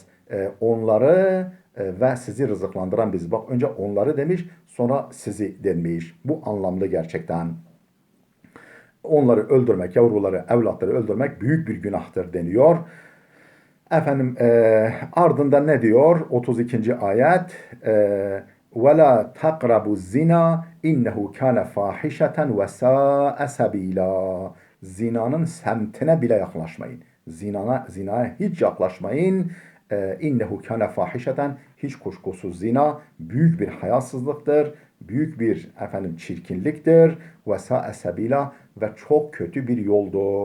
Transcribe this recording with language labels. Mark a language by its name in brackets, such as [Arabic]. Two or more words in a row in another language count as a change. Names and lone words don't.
[Turkish] Onları ve sizi rızıklandıran biz. Bak önce onları demiş, sonra sizi demiş. Bu anlamda gerçekten. Onları öldürmek, yavruları, evlatları öldürmek büyük bir günahtır deniyor. Efendim ardından ne diyor? 32. ayet. [Arabic] وَلَا تَقْرَبُوا الزِّنَا اِنَّهُ كَانَ فَاحِشَةً وَسَاءَ سَب۪يلًا. [Turkish] Zinanın semtine bile yaklaşmayın. Zinaya hiç yaklaşmayın. [Arabic] إنه كان فاحشة, [Turkish] hiç kuşkusuz zina büyük bir hayasızlıktır, büyük bir efendim çirkinliktir. [Arabic] وساء سبيلا, [Turkish] ve çok kötü bir yoldur.